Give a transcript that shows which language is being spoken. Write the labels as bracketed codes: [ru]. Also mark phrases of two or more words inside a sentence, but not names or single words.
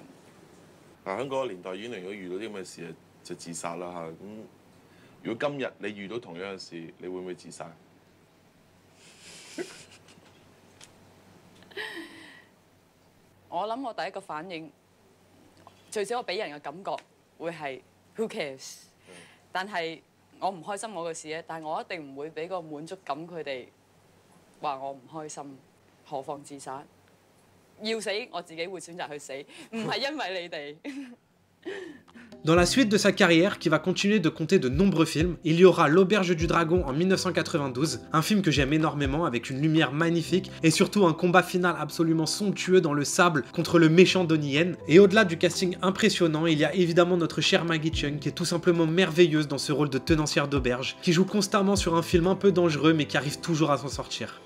[yue] 喺嗰個年代，阮玲玉遇到啲咁嘅事就自殺啦嚇。咁如果今日你遇到同樣嘅事，你會唔會自殺？我諗我第一個反應，最少我俾人嘅感覺會係 [en] who cares， [yue] 但係我唔開心我嘅事咧，但係我一定唔會俾個滿足感佢哋話我唔開心，何況自殺？要死我自己會選擇去死，唔係因為你哋。 [fr] Dans la suite de sa carrière, qui va continuer de compter de nombreux films, il y aura L'Auberge du Dragon en 1992, un film que j'aime énormément avec une lumière magnifique et surtout un combat final absolument somptueux dans le sable contre le méchant Donnie Yen. Et au-delà du casting impressionnant, il y a évidemment notre chère Maggie Cheung qui est tout simplement merveilleuse dans ce rôle de tenancière d'auberge, qui joue constamment sur un film un peu dangereux mais qui arrive toujours à s'en sortir.